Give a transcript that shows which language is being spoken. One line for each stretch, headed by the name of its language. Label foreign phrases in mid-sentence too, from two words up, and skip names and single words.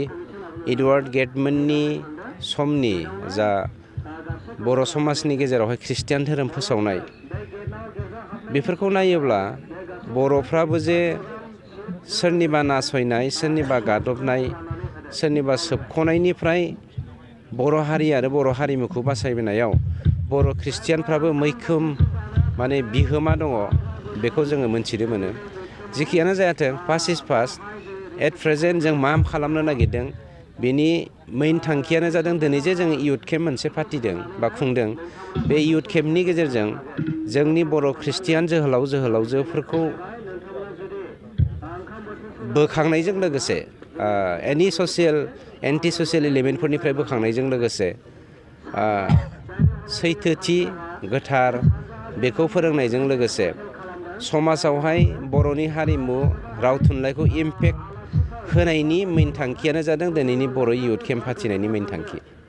Bodo: एडवार्ड गेटमोननि समनि जा बर' समाजनि गेजेरावहाय ख्रिस्टियान धोरोम फोसावनाय, बेफोरखौ नायोब्ला बर'फ्राबो जे सोरनिबा नासयनाय, सोरनिबा गादबनाय, सोरनिबा सोबख'नायनिफ्राय बर' हारि आरो बर' हारिमुखौ बासायबोनायाव बर' ख्रिस्टियानफ्राबो मैखोम बिहोमा दङ, बेखौ जोङो मोनथिनो मोनो। जिखियानो जायाथों,
English: past is past. at present
Bodo: जों मा खालामनो नागिरदों, बेनि मेइन थांखियानो जादों दिनै जे जोङो
English: youth camp
Bodo: मोनसे फाथिदों बा खुंदों। बे इयुथ केम्पनि गेजेरजों जोंनि बर' ख्रिस्टियान जोहोलाव जोहोलावजोफोरखौ बोखांनायजों लोगोसे
English: anti social elementफोरनिफ्राय
Bodo: बोखांनायजों लोगोसे सैथोथि, गोथार बेखौ फोरोंनायजों लोगोसे समाजावहाय बर'नि हारिमु, राव थुनलाइखौ इम्पेक्ट होनायनि मेइन थांखियानो जादों दिनैनि बर'
English: youth camp
Bodo: फाथिनायनि मेइन थांखि।